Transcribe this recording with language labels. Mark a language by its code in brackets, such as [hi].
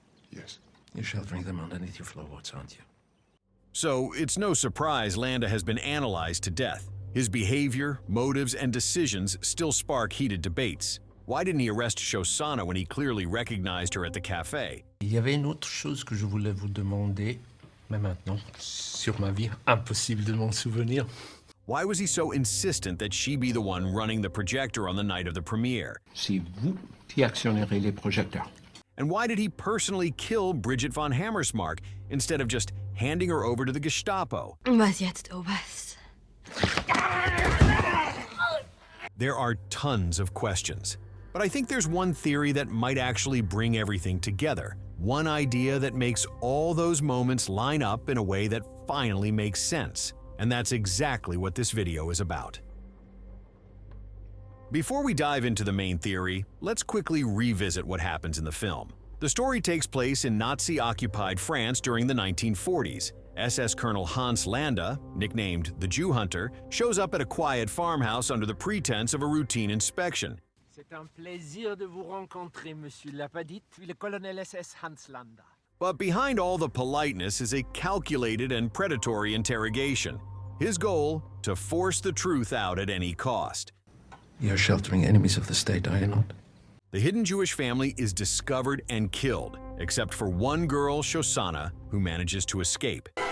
[en] Yes. You're sheltering them underneath your floorboards, aren't you? So it's no surprise Landa has been analyzed to death. His behavior, motives, and decisions still spark heated debates. Why didn't he arrest Shosanna when he clearly recognized her at the cafe? [fr] Il y avait une autre chose que je voulais vous demander, mais maintenant, sur ma vie, impossible de m'en souvenir. [en] Why was he so insistent that she be the one running the projector on the night of the premiere? [fr] C'est vous qui actionnerez les projecteurs. [en] And why did he personally kill Bridget von Hammersmark instead of just handing her over to the Gestapo? [de] Was jetzt, Oberst? [en] There are tons of questions, but I think there's one theory that might actually bring everything together. One idea that makes all those moments line up in a way that finally makes sense. And that's exactly what this video is about. Before we dive into the main theory, let's quickly revisit what happens in the film. The story takes place in Nazi-occupied France during the 1940s. SS Colonel Hans Landa, nicknamed the Jew Hunter, shows up at a quiet farmhouse under the pretense of a routine inspection. [fr] C'est un plaisir de vous rencontrer, Monsieur Lapadit, le colonel SS Hans Landa. [en] But behind all the politeness is a calculated and predatory interrogation. His goal, to force the truth out at any cost. You're sheltering enemies of the state, are you not? The hidden Jewish family is discovered and killed, except for one girl, Shosanna, who manages to escape.